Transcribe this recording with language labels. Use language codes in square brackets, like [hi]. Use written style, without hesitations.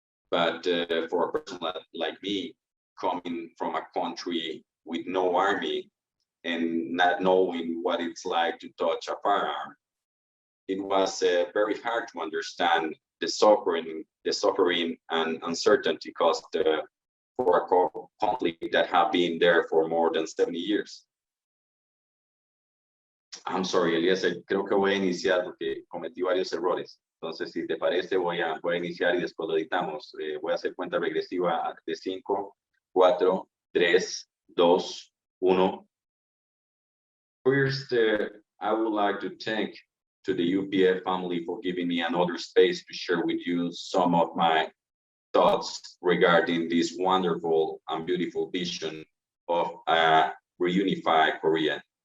[en] But for a person like me, coming from a country with no army and not knowing what it's like to touch a firearm, it was very hard to understand the suffering and uncertainty caused for a conflict that have been there for more than 70 years. I'm sorry, Eliezer, [es] creo que voy a iniciar porque cometí varios errores. Entonces, si te parece, voy a iniciar y después lo editamos. Voy a hacer cuenta regresiva de 5, 4, 3, 2, 1. [en] First, I would like to thank to the UPF family for giving me another space to share with you some of my thoughts regarding this wonderful and beautiful vision of a reunified Korea.